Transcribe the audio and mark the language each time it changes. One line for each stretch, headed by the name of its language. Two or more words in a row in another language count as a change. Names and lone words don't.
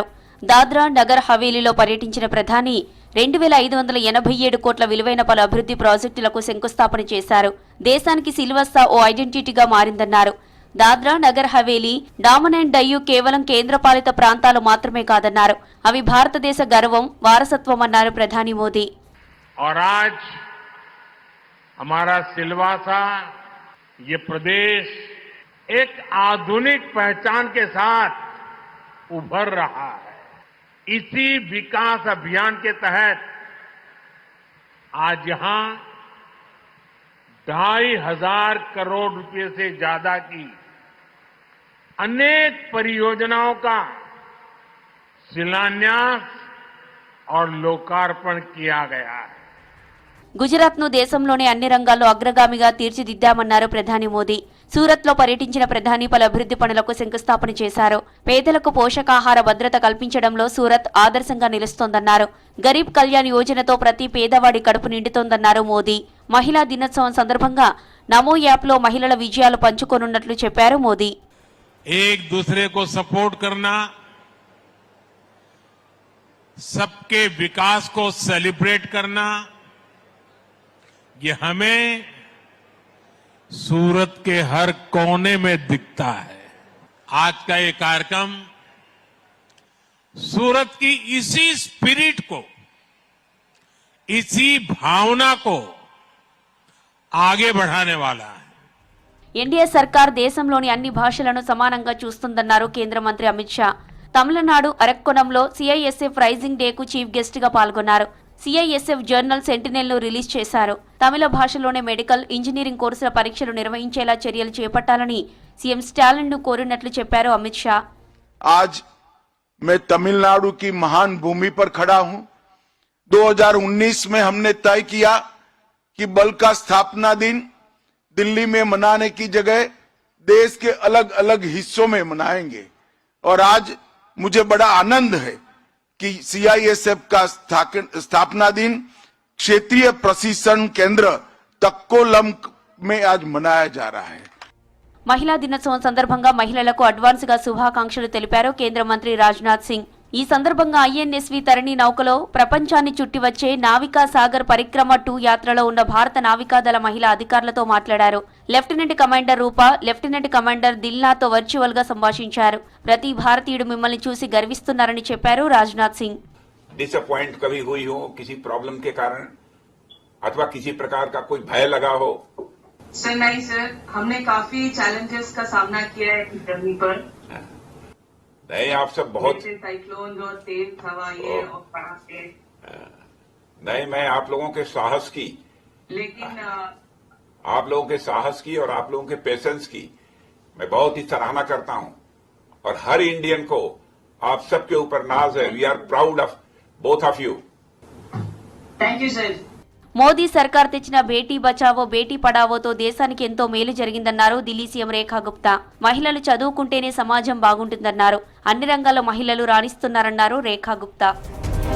Telugu: దాద్రా, నగర్ హవేలీలో పర్యటించిన ప్రధాని 2587 కోట్ల విలువైన పలు అభివృద్ధి ప్రాజెక్టులకు శంకుస్థాపన చేశారు. దేశానికి సిల్వస్సా ఓ ఐడెంటిటీగా మారిందన్నారు. దాద్రా, నగర్ హవేలీ, డామన్ అండ్ డయ్యూ కేవలం కేంద్రపాలిత ప్రాంతాలు మాత్రమే కాదన్నారు. అవి భారతదేశ గర్వం, వారసత్వం అన్నారు ప్రధాని మోదీ.
Hindi: हमारा सिलवासा ये प्रदेश एक आधुनिक पहचान के साथ उभर रहा है. इसी विकास अभियान के तहत आज यहां 2,500 करोड़ रुपए से ज्यादा की अनेक परियोजनाओं का शिलान्यास और लोकार्पण किया गया है.
Telugu: గుజరాత్ ను దేశంలోని అన్ని రంగాల్లో అగ్రగామిగా తీర్చిదిద్దామన్నారు ప్రధాని మోదీ. సూరత్ లో పర్యటించిన ప్రధాని పలు అభివృద్ధి పనులకు శంకుస్థాపన చేశారు. పేదలకు పోషకాహార భద్రత కల్పించడంలో సూరత్ ఆదర్శంగా నిలుస్తోందన్నారు. గరీబ్ కళ్యాణ్ యోజనతో ప్రతి పేదవాడి కడుపు నిండుతోందన్నారు మోదీ. మహిళా దినోత్సవం సందర్భంగా నమో యాప్ లో మహిళల విజయాలు పంచుకోనున్నట్లు చెప్పారు మోదీ.
Hindi: एक दूसरे को सपोर्ट करना, सबके विकास को सेलिब्रेट करना, ये हमें सूरत के हर कोने में दिखता है. आज का ये कार्यक्रम सूरत की इसी स्पिरिट को, इसी भावना को आगे बढ़ाने वाला है.
Telugu: ఎన్డీఏ సర్కార్ దేశంలోని అన్ని భాషలను సమానంగా చూస్తుందన్నారు కేంద్ర మంత్రి అమిత్ షా. తమిళనాడు అరక్కోణంలో సిఐఎస్ఎఫ్ రైజింగ్ డేకు
English: chief guest
Telugu: గా పాల్గొన్నారు. సిఐఎస్ఎఫ్ జర్నల్ సెంటినెల్ ను రిలీజ్ చేశారు. తమిళ భాషలోనే
English: medical, engineering
Telugu: కోర్సుల పరీక్షలు నిర్వహించేలా చర్యలు చేపట్టాలని సీఎం స్టాలిన్ ను కోరినట్లు చెప్పారు అమిత్ షా.
Hindi: आज मैं तमिलनाडु की महान भूमि पर खड़ा हूं. 2019 में हमने तय किया कि बल का स्थापना दिन दिल्ली में मनाने की जगह देश के अलग अलग हिस्सों में मनाएंगे. और आज मुझे बड़ा आनंद है कि सीआईएसएफ का स्थापना दिन क्षेत्रीय प्रशिक्षण केंद्र तक्कोलम में आज मनाया जा रहा है.
Telugu: మహిళా దినోత్సవం సందర్భంగా మహిళలకు అడ్వాన్స్ గా శుభాకాంక్షలు తెలిపారు కేంద్ర మంత్రి రాజ్నాథ్ సింగ్. ఈ సందర్భంగా ఐఎన్ఎస్వి తరిణి నౌకలో ప్రపంచాన్ని చుట్టి వచ్చే నావికా సాగర్ పరిక్రమ 2 యాత్రలో ఉన్న భారత నావికాదళ మహిళా అధికారులతో మాట్లాడారు. లెఫ్టినెంట్ కమాండర్ రూప, లెఫ్టినెంట్ కమాండర్ దిల్నాతో వర్చువల్ గా సంభాషించారు. ప్రతి భారతీయుడు మిమ్మల్ని చూసి గర్విస్తున్నారని చెప్పారు రాజ్నాథ్ సింగ్.
Hindi: डिसअपॉइंट कभी हुई हो किसी प्रॉब्लम के कारण अथवा किसी प्रकार का कोई भय लगा हो? सर नहीं सर, हमने काफी चैलेंजेस का सामना किया है इस जर्नी पर. नहीं, आप सब बहुत साइक्लोन और तेज हवा ये और पड़ाके. नहीं, मैं आप लोगों के साहस की, लेकिन आप लोगों के साहस की और आप लोगों के पेशेंस की मैं बहुत ही सराहना करता हूं. और हर इंडियन को आप सबके ऊपर नाज है.
English: We are proud of both of you. Thank you sir.
Telugu: మోదీ సర్కార్ తెచ్చిన బేటీ బచావో బేటీ పడావోతో దేశానికి ఎంతో మేలు జరిగిందన్నారు ఢిల్లీ సీఎం రేఖా గుప్తా. మహిళలు చదువుకుంటేనే సమాజం బాగుంటుందన్నారు. అన్ని రంగాల్లో మహిళలు రాణిస్తున్నారన్నారు రేఖా గుప్తా.